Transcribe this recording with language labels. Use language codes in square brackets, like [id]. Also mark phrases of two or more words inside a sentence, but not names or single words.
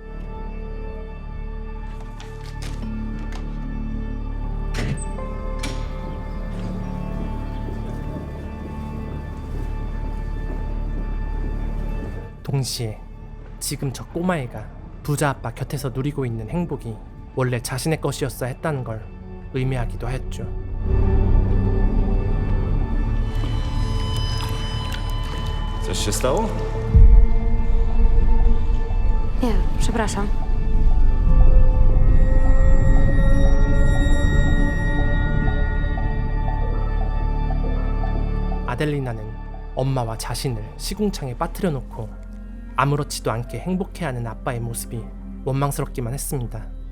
[ko] 동시에 지금 저 꼬마애가 부자 아빠 곁에서 누리고 있는 행복이 원래 자신의 것이었어야 했다는 걸 의미하기도 했죠. [pl] Coś się stało? Nie, przepraszam. [ko] 아델리나는 엄마와 자신을 시궁창에 빠뜨려 놓고 아무렇지도 않게 행복해하는 아빠의 모습이 원망스럽기만 했습니다.